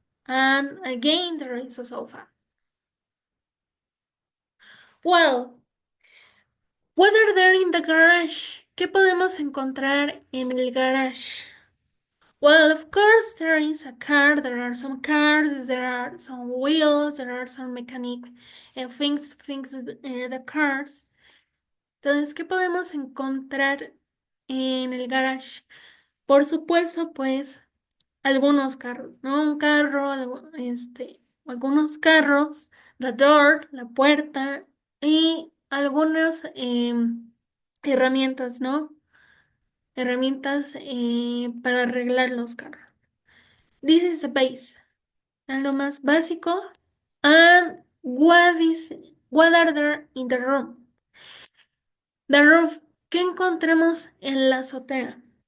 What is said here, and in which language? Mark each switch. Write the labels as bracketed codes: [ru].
[en] And again, there is a sofa. Well, what are there in the garage? [es] ¿Qué podemos encontrar en el garage? [en] Well, of course, there is a car, there are some cars, there are some wheels, there are some mechanic things to fix the cars. [es] Entonces, ¿qué podemos encontrar en el garage? Por supuesto, pues, algunos carros, ¿no? Un carro, algunos carros, [en] the door, [es] la puerta y algunas herramientas, ¿no? Herramientas para arreglar los carros. [en] This is the base. [es] Es lo más básico. [en] And what are there in the room? The roof. [es] ¿Qué encontramos en la azotea?